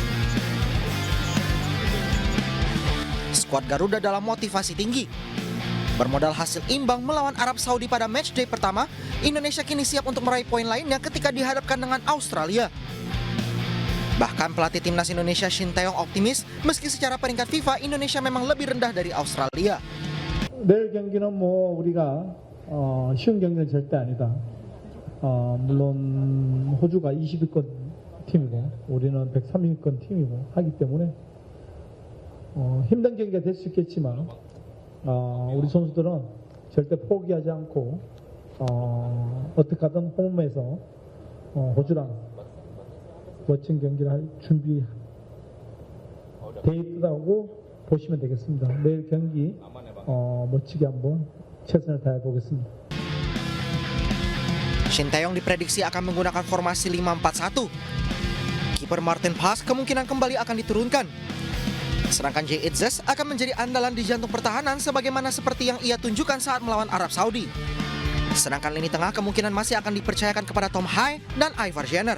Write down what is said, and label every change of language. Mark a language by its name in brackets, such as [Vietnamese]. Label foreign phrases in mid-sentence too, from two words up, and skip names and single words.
[Indonesian] Skuad Garuda dalam motivasi tinggi. Bermodal hasil imbang melawan Arab Saudi pada matchday pertama, Indonesia kini siap untuk meraih poin lainnya ketika dihadapkan dengan Australia. Bahkan pelatih timnas Indonesia Shin Tae-yong optimis meski secara peringkat FIFA Indonesia memang lebih rendah dari Australia. [Korean] 내일 경기는 우리가 쉬운 경기는 절대 아니다. 물론 호주가 20위권 팀이고 우리는 103위권 팀이고 하기 때문에 힘든 경기가 될 수 있겠지만 우리 선수들은 절대 포기하지 않고 어떻게든 홈에서 호주랑 멋진 경기를 할 준비 돼 있다고 보시면 되겠습니다. 내일 경기 멋지게 한번 최선을 다해 보겠습니다. [Indonesian] Shin Tae-yong diprediksi akan menggunakan formasi 5-4-1. Kiper Martin Paes kemungkinan kembali akan diturunkan. Sedangkan Jay Itzes akan menjadi andalan di jantung pertahanan sebagaimana seperti yang ia tunjukkan saat melawan Arab Saudi. Sedangkan lini tengah kemungkinan masih akan dipercayakan kepada Tom Hai dan Ivar Jenner.